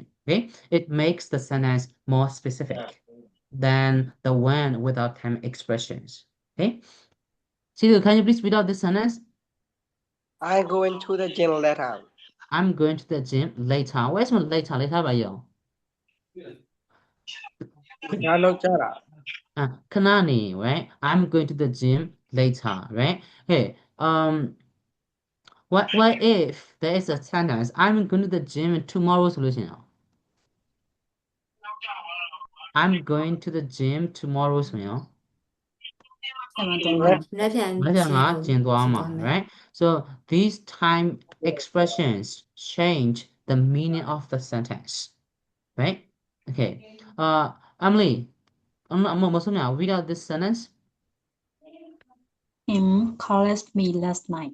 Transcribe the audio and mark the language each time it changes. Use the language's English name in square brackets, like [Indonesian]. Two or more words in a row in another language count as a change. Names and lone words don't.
[English] Okay, it makes the sentence more specific than the when without time expressions. Okay, Sidhu, can you please read out this sentence? I go into the gym later. I'm going to the gym later. Where's my later? Later [Burmese] ပါရော ငါလောက်ကြတာ ခဏနေ right? [English] I'm going to the gym later, right? Hey, what if there is a sentence I'm going to the gym tomorrow [Burmese] ဆိုလို့ရှိရင် [English] I'm going to the gym tomorrow [Burmese] ဆိုရင် လက်ပြန် မနေ့ကငါကျင်သွားမှာ မယ် [English] right? So these time expressions change the meaning of the sentence, right? Okay. Emily, I'm read out this sentence. Him called me last night.